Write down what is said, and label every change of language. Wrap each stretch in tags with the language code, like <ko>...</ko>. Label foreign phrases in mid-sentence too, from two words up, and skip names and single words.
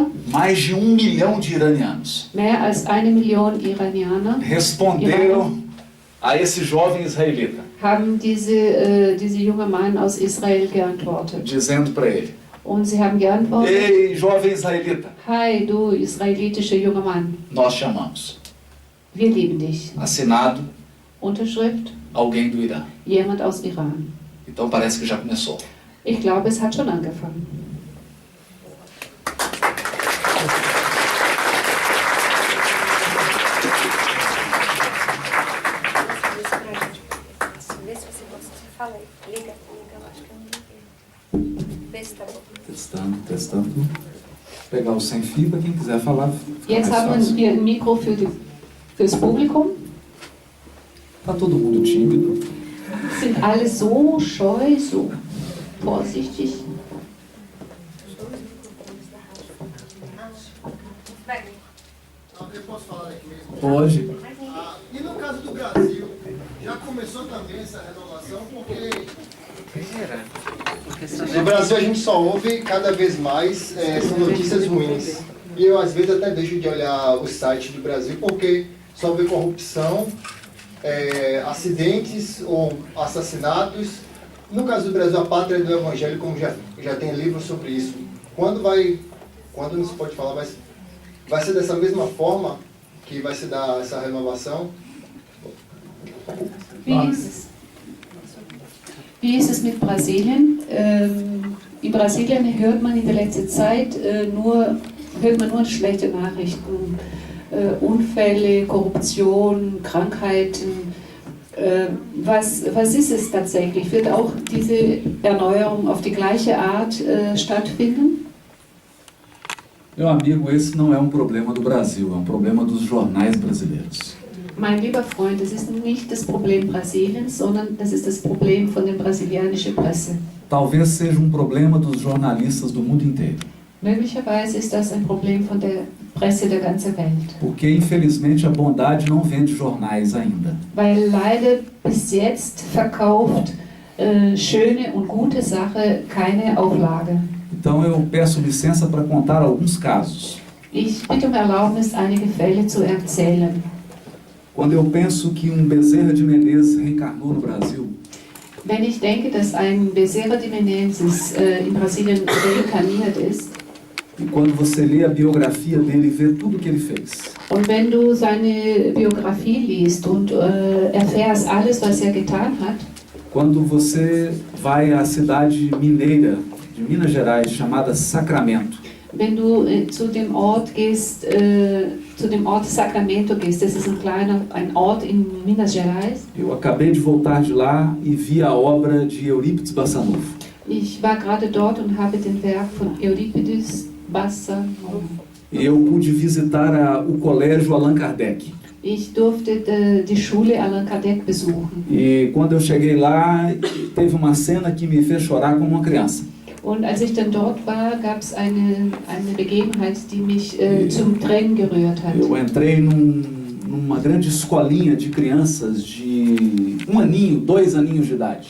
<pt>mais de 1 milhão de iranianos</pt> <de>mehr als 1 Million Iranier</de> <pt>responderam a esse jovem israelita,</pt> <de>haben diese junge Mann aus Israel geantwortet.</de> <pt>dizendo para ele:</pt> <de>Und sie haben geantwortet,</de> <pt>Ei, jovem israelita,</pt> <de>hi, du israelitischer junger Mann,</de> <pt>nós te amamos.</pt> <de>wir lieben dich.</de> <pt>Assinado</pt> <de>Unterschrift,</de> <pt>alguém do Irã.</pt> <de>jemand aus Iran.</de> <pt>Então parece que já começou.</pt> <de>Ich glaube, es hat schon angefangen.</de> <pt>Vê se você fala aí. Liga, eu acho que eu não liguei. Vê se tá bom. Testando. Vou pegar o sem fio para quem quiser falar.</pt> <de>Jetzt haben wir ein Mikro fürs Publikum.</de> <pt>Está todo mundo tímido.</pt> <de>Sind alle so scheu, so vorsichtig.</de> <pt>Eu posso falar aqui mesmo? Pode. E no caso do Brasil, já começou também essa renovação, porque no Brasil a gente só ouve cada vez mais são notícias ruins. E eu às vezes até deixo de olhar o site do Brasil porque só vê corrupção, acidentes ou assassinatos. No caso do Brasil, a pátria do Evangelho, como já tem livro sobre isso. Quando não se pode falar, vai ser dessa mesma forma que vai se dar essa renovação?</pt> <de>Wie ist es mit Brasilien? In Brasilien hört man in der letzten Zeit nur schlechte Nachrichten, Unfälle, Korruption, Krankheiten. Was ist es tatsächlich? Wird auch diese Erneuerung auf die gleiche Art stattfinden?</de> <pt>Meu amigo, esse não é um problema do Brasil, é um problema dos jornais brasileiros.</pt> <de>Mein lieber Freund, das ist nicht das Problem Brasiliens, sondern das ist das Problem von der brasilianischen Presse.</de> <pt>Talvez seja um problema dos jornalistas do mundo inteiro.</pt> <de>Möglicherweise ist das ein Problem von der Presse der ganzen Welt.</de> <pt>Porque, infelizmente, a bondade não vende jornais ainda.</pt> <de>Weil leider bis jetzt verkauft schöne und gute Sache keine Auflage.</de> <pt>Então eu peço licença para contar alguns casos.</pt> <de>Ich bitte um Erlaubnis, einige Fälle zu erzählen.</de> <pt>Quando eu penso que Bezerra de Menezes reencarnou no Brasil,</pt> <de>Wenn ich denke, dass ein Bezerra de Menezes in Brasilien reinkarniert ist,</de> <pt>e quando você lê a biografia dele e vê tudo que ele fez,</pt> <de>und wenn du seine Biografie liest und erfährst alles, was er getan hat,</de> <pt>quando você vai à cidade mineira de Minas Gerais chamada Sacramento,</pt> <de>wenn du zu dem Ort gehst, zu dem Ort Sacramento gehst, das ist ein Ort in Minas Gerais.</de> <pt>eu acabei de voltar de lá e vi a obra de Eurípides Bassanufo.</pt> <de>Ich war gerade dort und habe den Werk von Euripides Bassanufo.</de> <pt>E eu pude visitar o colégio Allan Kardec.</pt> <de>Ich durfte die Schule Allan Kardec besuchen.</de> <pt>E quando eu cheguei lá, teve uma cena que me fez chorar como uma criança.</pt> <de>Und als ich dann dort war, gab es eine Begebenheit, die mich zum Tränen gerührt hat.</de> <pt>Eu entrei numa grande escolinha de crianças de 1 aninho, 2 aninhos de idade.</pt>